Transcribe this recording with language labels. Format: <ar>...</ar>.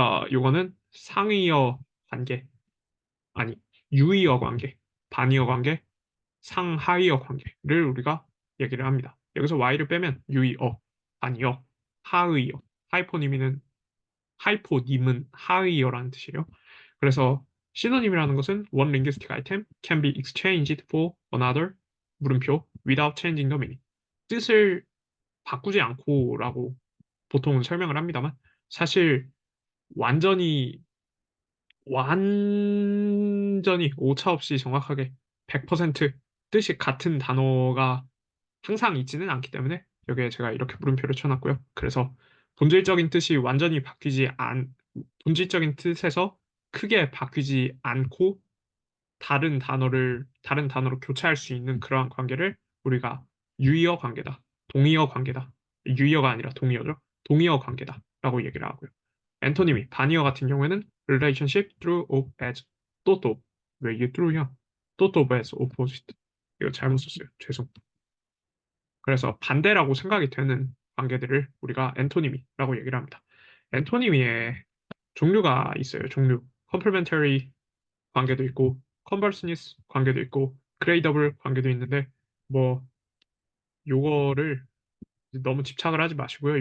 <ko>요거는 상위어 관계, 아니, 유의어 관계, 반의어 관계, 상하위어 관계를 우리가 얘기를 합니다. 여기서 y를 빼면 유의어, 반의어, 하의어, 하이포니미는 하이포님은 하의어라는 뜻이에요. 그래서 시노님이라는 것은</ko> <en>one linguistic item can be exchanged for another</en> <ko>물음표</ko> <en>without changing the meaning.</en> <ko>뜻을 바꾸지 않고라고 보통은 설명을 합니다만 사실 완전히 완전히 오차 없이 정확하게 100% 뜻이 같은 단어가 항상 있지는 않기 때문에 여기에 제가 이렇게 물음표를 쳐놨고요. 그래서 본질적인 뜻이 완전히 본질적인 뜻에서 크게 바뀌지 않고 다른 단어로 교체할 수 있는 그러한 관계를 우리가 유의어 관계다, 동의어 관계다, 유의어가 아니라 동의어죠. 동의어 관계다라고 얘기를 하고요. 앤토니미, 반의어 같은 경우에는</ko> <en>relationship through of as thought of</en> <ko>왜 이게 through야?</ko> <en>thought of as opposite</en> <ko>이거 잘못 썼어요. 죄송. 그래서 반대라고 생각이 되는 관계들을 우리가 앤토니미라고 얘기를 합니다. 앤토니미의 종류가 있어요. 종류. 컴플멘터리 관계도 있고 컨버스니스 관계도 있고 그레이더블 관계도 있는데 뭐 요거를 너무 집착을 하지 마시고요.</ko>